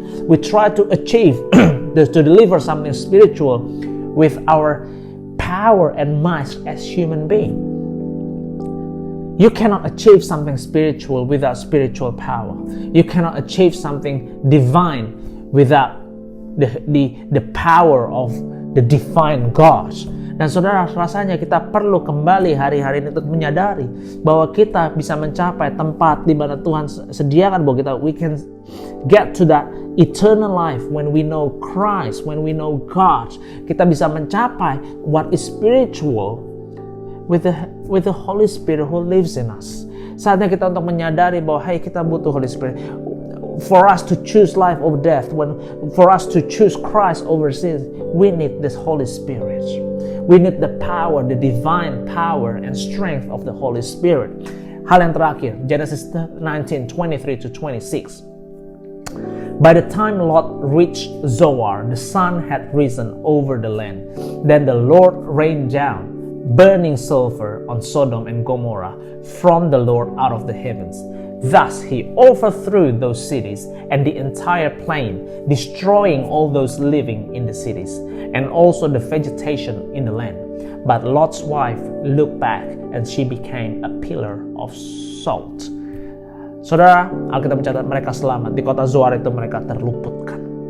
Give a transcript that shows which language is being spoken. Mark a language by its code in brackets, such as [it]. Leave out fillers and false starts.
[en] We try to achieve to deliver something spiritual with our power and might as human being. You cannot achieve something spiritual without spiritual power. You cannot achieve something divine without the power of the divine God. [id] Dan saudara, rasanya kita perlu kembali hari-hari ini untuk menyadari bahwa kita bisa mencapai tempat di mana Tuhan sediakan bahwa [en] we can get to that eternal life when we know Christ, when we know God. [id] Kita bisa mencapai [en] what is spiritual with the Holy Spirit who lives in us. [id] Saatnya kita untuk menyadari bahwa kita butuh Holy Spirit. [en] For us to choose life over death, for us to choose Christ over sin, we need this Holy Spirit. We need the power, the divine power and strength of the Holy Spirit. [id] Hal yang terakhir, Genesis 19:23-26. [en] By the time Lot reached Zoar, the sun had risen over the land. Then the Lord rained down burning sulfur on Sodom and Gomorrah from the Lord out of the heavens. Thus he overthrew those cities and the entire plain, destroying all those living in the cities, and also the vegetation in the land. But Lot's wife looked back, and she became a pillar of salt. [id] Saudara, Alkitab mencatat mereka selamat. Di kota Zoar itu mereka terluputkan.